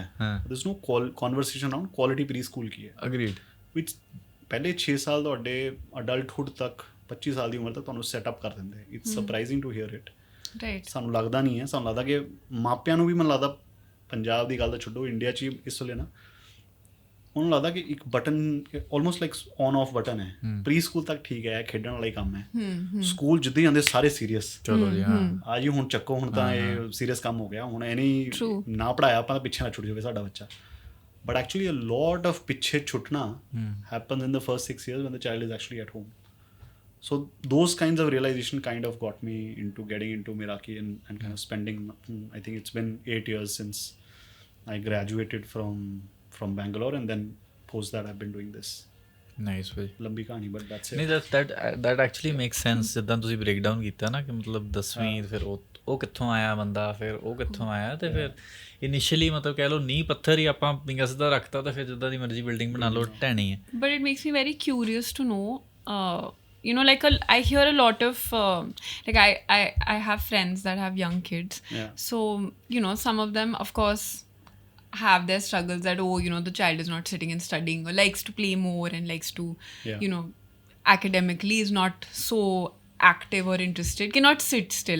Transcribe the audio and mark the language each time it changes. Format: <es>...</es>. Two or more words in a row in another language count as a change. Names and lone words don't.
<en>there's no conversation around quality</en> <pa>ਪ੍ਰੀ ਸਕੂਲ ਕੀ ਹੈ.</pa> <en>Agreed.</en> <pa>which ਪਹਿਲੇ 6 ਸਾਲ ਤੁਹਾਡੇ ਅਡਲਟਹੁੱਡ ਤੱਕ 25 ਸਾਲ ਦੀ ਉਮਰ ਤੱਕ ਤੁਹਾਨੂੰ ਸੈਟਅਪ ਕਰ ਦਿੰਦੇ.</pa> <en>It's surprising to hear it. ਰਾਈਟ.</en> <pa>ਸਾਨੂੰ ਲੱਗਦਾ ਨਹੀਂ ਹੈ, ਸਾਨੂੰ ਲੱਗਦਾ ਕਿ ਮਾਪਿਆਂ ਨੂੰ ਵੀ ਮੈਨੂੰ ਲੱਗਦਾ, ਪੰਜਾਬ ਦੀ ਗੱਲ ਤਾਂ ਛੱਡੋ, ਇੰਡੀਆ 'ਚ ਇਸ ਵੇਲੇ ਨਾ ਉਹਨੂੰ ਲੱਗਦਾ ਕਿ ਇੱਕ ਬਟਨ</pa> <en>almost like on off button</en> <pa>ਹੈ.</pa> <en>pre school</en> <pa>ਤੱਕ ਠੀਕ ਹੈ, ਖੇਡਣ ਵਾਲਾ ਹੀ ਕੰਮ ਹੈ. ਸਕੂਲ ਜਿੱਦਾਂ ਹੀ ਜਾਂਦੇ ਸਾਰੇ ਸੀਰੀਅਸ, ਚਲੋ ਜੀ ਹਾਂ ਆ ਜੀ ਹੁਣ ਚੱਕੋ, ਹੁਣ ਤਾਂ ਇਹ ਸੀਰੀਅਸ ਕੰਮ ਹੋ ਗਿਆ, ਹੁਣ ਇਹ ਨਹੀਂ ਨਾ ਪੜ੍ਹਾਇਆ ਆਪਾਂ ਤਾਂ ਪਿੱਛੇ ਨਾ ਛੁੱਟ ਜਾਵੇ ਸਾਡਾ ਬੱਚਾ.</pa> <en>But actually a lot of</en> <pa>ਪਿੱਛੇ ਛੁੱਟਣਾ</pa> <en>happens in the first 6 years when the child is actually at home. So those kinds of realization kind of got me into getting into Meraki and kind of spending, I think it's been 8 years since I graduated from Bangalore, and then post that I've been doing this.</en> <pa>ਨਾਈਸ ਭਾਈ. ਲੰਬੀ ਕਹਾਣੀ,</pa> <en>but that's it. ਨਹੀਂ that actually makes sense.</en> <pa>ਜਿੱਦਾਂ ਤੁਸੀਂ</pa> <en>break down</en> <pa>ਕੀਤਾ ਨਾ ਕਿ ਮਤਲਬ 10ਵੀਂ ਫਿਰ ਉਹ ਕਿੱਥੋਂ ਆਇਆ ਬੰਦਾ, ਫਿਰ ਉਹ ਕਿੱਥੋਂ ਆਇਆ, ਤੇ ਫਿਰ ਇਨੀਸ਼ੀਅਲੀ ਮਤਲਬ ਕਹਿ ਲਓ ਨੀਂਹ ਪੱਥਰ ਹੀ ਆਪਾਂ ਪਿੰਗਾ ਸਿੱਧਾ ਰੱਖਤਾ, ਤਾਂ ਫਿਰ ਜਿੱਦਾਂ ਦੀ ਮਰਜ਼ੀ ਬਿਲਡਿੰਗ ਬਣਾ ਲਓ ਢਹਿਣੀ ਹੈ.</pa> <en>But it makes me very curious to know, like I hear a lot of like I have friends that have young kids. Yeah. So some of them of course have their struggles that the child is not sitting and studying, or likes to play more and likes to academically is not so active or interested, cannot sit still.</en>